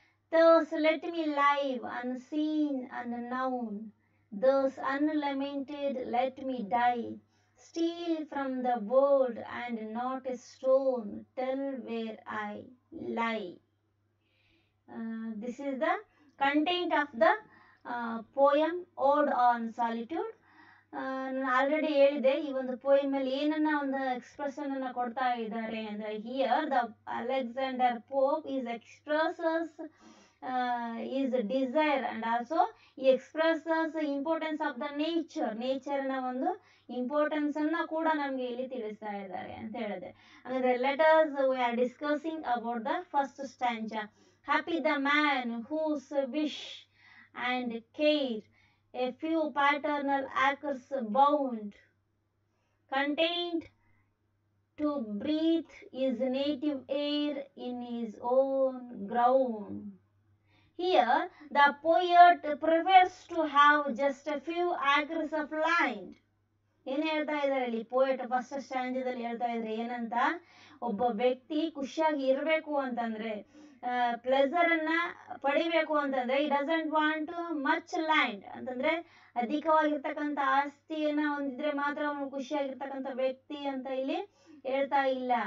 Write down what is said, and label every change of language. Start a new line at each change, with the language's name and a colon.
English: Thus let me live unseen unknown, thus unlamented let me die, steal from the world and not a stone tell where I lie. This is the content of the poem Ode on Solitude.
Kannada: ನಾನು already ಹೇಳಿದೆ ಈ ಒಂದು poem ಅಲ್ಲಿ ಏನನ್ನ ಒಂದು expression ಅನ್ನ ಕೊಡ್ತಾ ಇದ್ದಾರೆ ಅಂದ್ರೆ
English: here the Alexander Pope is expresses his desire and also he expresses importance of the nature
Kannada: ನ ಒಂದು ಇಂಪಾರ್ಟೆನ್ಸ್ ಅನ್ನ ಕೂಡ ನಮ್ಗೆ ಇಲ್ಲಿ ತಿಳಿಸ್ತಾ ಇದ್ದಾರೆ ಅಂತ ಹೇಳಿದೆ. ಅಂದ್ರೆ
English: Letters we are discussing about the first stanza. Happy the man whose wish and care a few paternal acres bound, content to breathe his native air in his own ground. Here the poet prefers to have just a few acres of land.
Kannada: ಏನು ಹೇಳ್ತಾ ಇದ್ದಾರೆ ಇಲ್ಲಿ poet first ಸ್ಟ್ಯಾಂಜದಲ್ಲಿ ಹೇಳ್ತಾ ಇದ್ರೆ ಏನಂತ, ಒಬ್ಬ ವ್ಯಕ್ತಿ ಖುಷಿಯಾಗಿ ಇರಬೇಕು ಅಂತಂದ್ರೆ ಪ್ಲೆಸರ್ ಅನ್ನ ಪಡಿಬೇಕು ಅಂತಂದ್ರೆ
English: he doesn't want much land
Kannada: ಅಂತಂದ್ರೆ ಅಧಿಕವಾಗಿರ್ತಕ್ಕಂಥ ಆಸ್ತಿಯನ್ನ ಹೊಂದಿದ್ರೆ ಮಾತ್ರ ಅವನು ಖುಷಿಯಾಗಿರ್ತಕ್ಕಂಥ ವ್ಯಕ್ತಿ ಅಂತ ಇಲ್ಲಿ ಹೇಳ್ತಾ ಇಲ್ಲ.